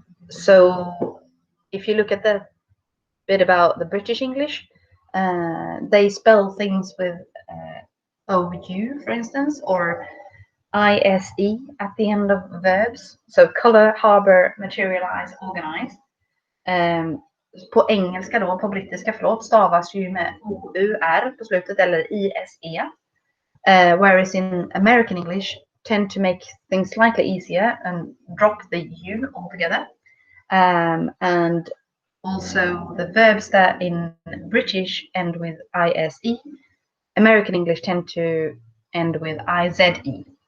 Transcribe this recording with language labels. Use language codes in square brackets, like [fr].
[en] So if you look at the bit about the British English, they spell things with OU, for instance, or ISE at the end of verbs. So color, harbor, materialize, organize. [sv] På engelska då, på brittiska förlåt, stavas ju med OUR på slutet eller ISE. [en] Whereas in American English tend to make things slightly easier and drop the U altogether. And also the verbs that in British end with ISE, American English tend to end with IZE.